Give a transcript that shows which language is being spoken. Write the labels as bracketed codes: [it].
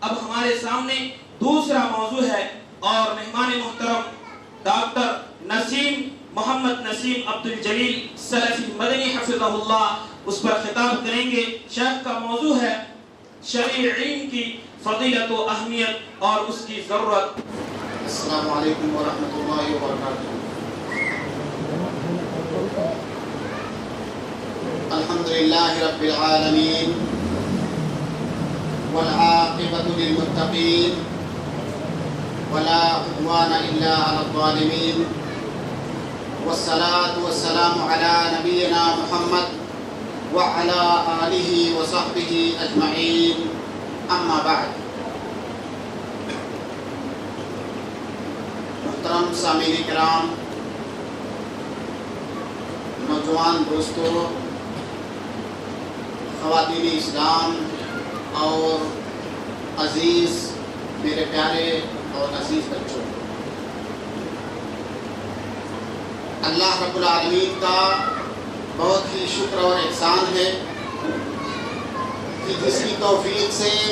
[ur] اب ہمارے سامنے دوسرا موضوع ہے اور مہمان محترم ڈاکٹر نسیم محمد نسیم عبد الجلیل سلفی مدنی حفظہ اللہ اس پر خطاب کریں گے۔ شیخ کا موضوع ہے شرعی علم کی فضیلت و اہمیت اور اس کی ضرورت۔ [ar] السلام علیکم ورحمۃ اللہ وبرکاتہ۔ الحمدللہ رب العالمین والعاقبۃ للمتقین ولا عدوان إلا على الظالمين والصلاة والسلام على نبينا محمد وعلى آله وصحبه أجمعين أما بعد. [ur] محترم سامعین کرام، نوجوان دوستوں، خواتین اسلام اور عزیز میرے پیارے اور عزیز بچوں، اللہ رب العالمین کا بہت ہی شکر اور احسان ہے کہ جس کی توفیق سے